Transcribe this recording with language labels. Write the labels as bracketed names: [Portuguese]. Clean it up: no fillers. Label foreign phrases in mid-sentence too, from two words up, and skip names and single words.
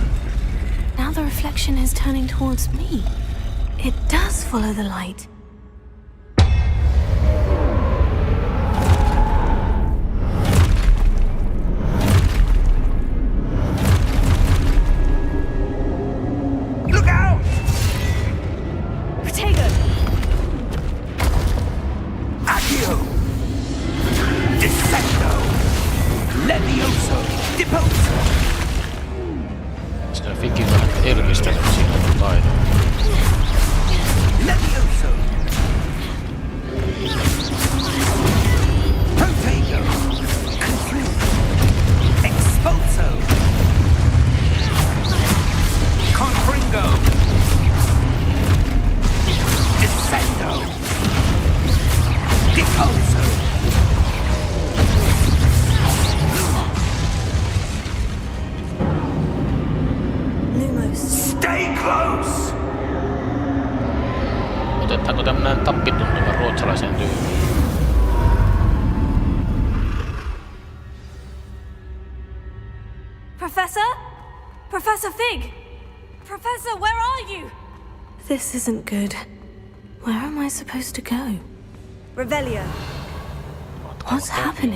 [English] Now the reflection is turning towards me. It does follow the light. Look out! Protego! Accio! Dissecto! Levioso! Deposo! [Finnish] Sitä Figi vähän elvistänyt siinä taidon. [English] Levioso! Protego! Conflude! Expulso! Confringo! Descendo! Deposo! Lumos. Stay close! [Finnish] Otetaanko tämmönen tappituntuma ruotsalaisen tyyliin? [English] Professor? Professor Fig? Professor, where are you? This isn't good. Where am I supposed to go? Revelio. What's happening?